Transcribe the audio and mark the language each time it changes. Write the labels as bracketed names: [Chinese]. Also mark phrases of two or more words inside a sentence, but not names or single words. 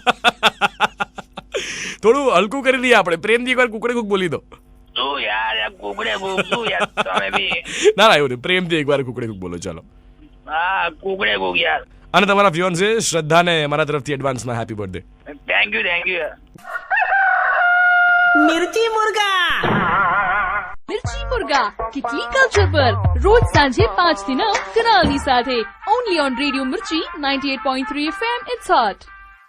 [Gujarati] થોડું હલકું કરી લઈએ આપણે, પ્રેમથી એકવાર કુકડે કુક બોલી દો। શું યાર કુકડે કુક શું યાર તમે બી? ના એવું નહીં, પ્રેમથી એકવાર કુકડે કુક બોલો ચાલો। હા કુકડે કુક યાર। અને તમારા ફિયોન છે શ્રદ્ધાને મારા તરફથી એડવાન્સમાં [English] happy birthday. thank you [Gujarati] યાર। [Hindi] मिर्ची मुर्गा किटली कल्चर पर रोज सांझे [Gujarati] 5 થી 9 કનાલની સાથે [English] only on [Gujarati] રેડિયો મિર્ચી 98.3 FM. [English] It's hot.